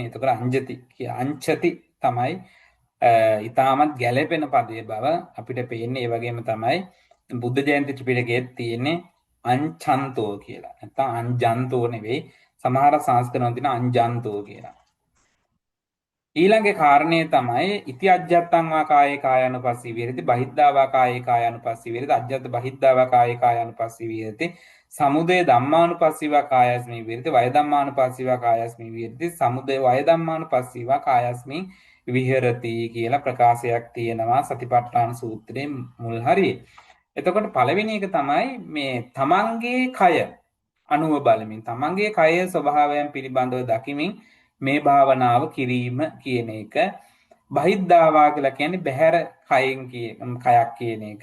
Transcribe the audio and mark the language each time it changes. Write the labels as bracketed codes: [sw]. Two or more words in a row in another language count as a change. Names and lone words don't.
[si] එතකොට අංචති තමයි ඊටමත් ගැළපෙන පදේ බව අපිට පේන්නේ. ඒ වගේම තමයි බුද්ධ ජයන්ති ත්‍රිපිටකයේ තියෙන්නේ අංචන්තෝ කියලා. නැත්තම් අංජන්තෝ නෙවෙයි. සමහර සංස්කරණ තියෙන අංජන්තෝ කියලා. [pi] ඊළඟේ කාරණේ තමයි ඉති අජ්ජත්තං වා කායේ කායानुපස්සී විහෙරති බහිද්ධා වා කායේ කායानुපස්සී විහෙරති අජ්ජත් බහිද්ධා වා කායේ කායानुපස්සී විහෙරති සමුදය ධම්මානුපස්සී වා කායස්මී විහෙරති වය ධම්මානුපස්සී වා කායස්මී විහෙරති සමුදය වය ධම්මානුපස්සී වා කායස්මී විහෙරති [si] කියලා ප්‍රකාශයක් තියෙනවා සතිපට්ඨාන සූත්‍රයේ මුල් හරියේ. එතකොට පළවෙනි එක තමයි මේ තමන්ගේ කය අනුව බලමින් තමන්ගේ කයේ ස්වභාවයන් පිළිබඳව දකිමින් මේ භාවනාව කිරීම කියන එක. බහිද්ධාවා කියලා කියන්නේ බහැර කයක් කියන එක.